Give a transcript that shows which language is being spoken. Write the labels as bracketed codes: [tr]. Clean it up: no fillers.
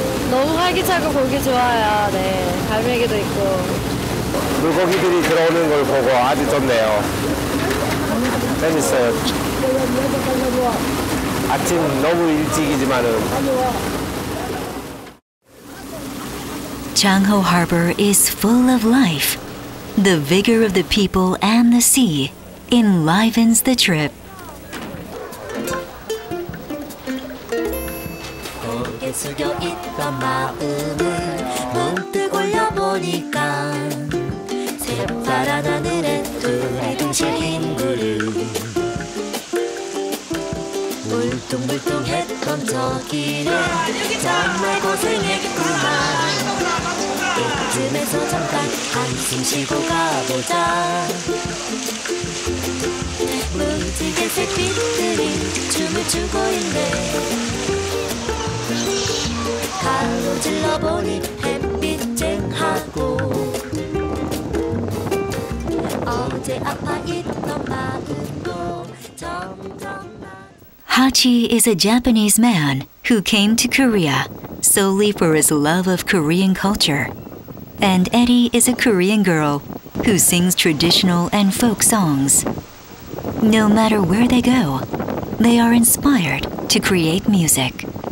[ko] 너무 활기차고 보기 좋아요. 네, 갈매기도 있고. 물고기들이 들어오는 걸 보고 아주 좋네요. 재밌어요. 아침 너무 일찍이지만은. [en] Changho Harbor is full of life. The vigor of the people and the sea enlivens the trip. [ko] 고개 숙여 있던 마음을 문득 올려보니까 새파란 하늘에 둘이 둥실인 구름 울퉁불퉁했던 저 길에 정말 고생했구만. 이쯤에서 잠깐 한숨 쉬고 가보자. 무지개 색빛들이 춤을 추고 있네. 가로질러 보니 햇빛 쨍하고 어제 아파 있던 마음도 점점 [en] Hachi is a Japanese man who came to Korea solely for his love of Korean culture. And Aeri is a Korean girl who sings traditional and folk songs. No matter where they go, they are inspired to create music.